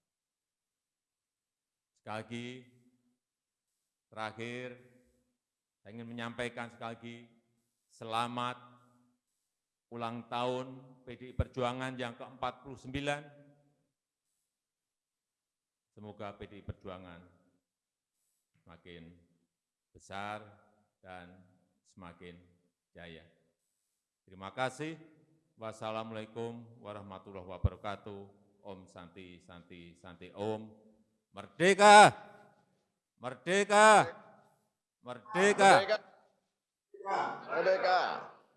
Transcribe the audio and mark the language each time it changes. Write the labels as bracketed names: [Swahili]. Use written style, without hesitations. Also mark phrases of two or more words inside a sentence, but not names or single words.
[Indonesian] Sekali lagi, terakhir, saya ingin menyampaikan sekali lagi, selamat ulang tahun PDI Perjuangan yang ke-49. Semoga PDI Perjuangan semakin besar dan semakin jaya. Terima kasih. [Arabic] والسلام عليكم ورحمة الله وبركاته. [Sanskrit] ॐ शान्ति, शान्ति, शान्ति ॐ. [Indonesian] Merdeka! Merdeka! Merdeka! Merdeka! Merdeka!